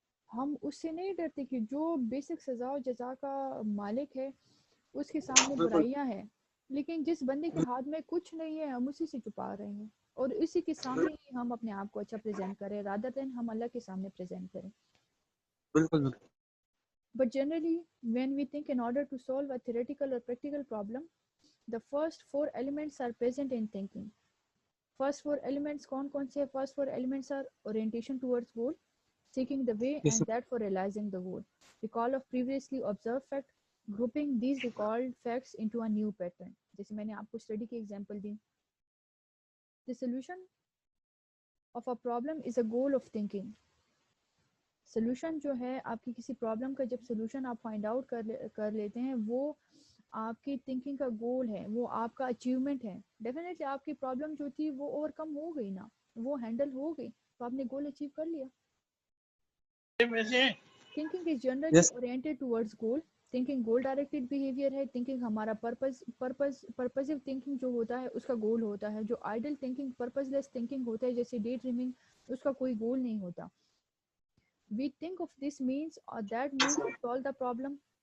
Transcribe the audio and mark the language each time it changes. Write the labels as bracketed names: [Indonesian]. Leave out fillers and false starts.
[Urdu] ہم اس سے نہیں ڈرتے کہ جو بیسک سزا و جزا کا مالک ہے اس کے سامنے بالکل برائیاں ہیں، لیکن جس بندے کے ہاتھ میں کچھ نہیں ہے ہم اسی سے چھپا رہے ہیں، اور اسی کے سامنے ہی ہم اپنے آپ کو اچھا پریزنٹ کریں رادر دین ہم اللہ کے سامنے پریزنٹ کریں. بالکل. [English] But generally, when we think in order to solve a theoretical or practical problem, the first four elements are present in thinking. First four elements [Urdu] کون سے؟ [English] First four elements are orientation towards goal, seeking the way, Yes, and that for realizing the goal. Recall of previously observed fact, grouping these recalled facts into a new pattern. [Urdu] جیسے میں نے آپ کو study کی example the. [English] The solution of a problem is a goal of thinking. [Urdu] Solution جو ہے آپ کی کسی پرابلم کا جب سلوشن آپ فائنڈ آؤٹ کر لیتے ہیں وہ آپ کی تھنکنگ کا گول ہے، وہ آپ کا اچیومنٹ ہے. ڈیفینیٹلی آپ کی پرابلم جو تھی وہ اوور کم ہو گئی نا، وہ ہینڈل ہو گئی تو آپ نے گول اچیو کر لیا. [English] Thinking is generally yes, oriented towards goal. [Urdu] Thinking goal directed behaviour ہے. تھنکنگ ہمارا پرپزو تھنکنگ جو ہوتا ہے اس کا گول ہوتا ہے. جو آئیڈل تھنکنگ پرپز لیس تھنکنگ ہوتا ہے جیسے ڈے ڈریمنگ، اس کا کوئی گول نہیں ہوتا. [English] We think of this means or that means to solve the problem.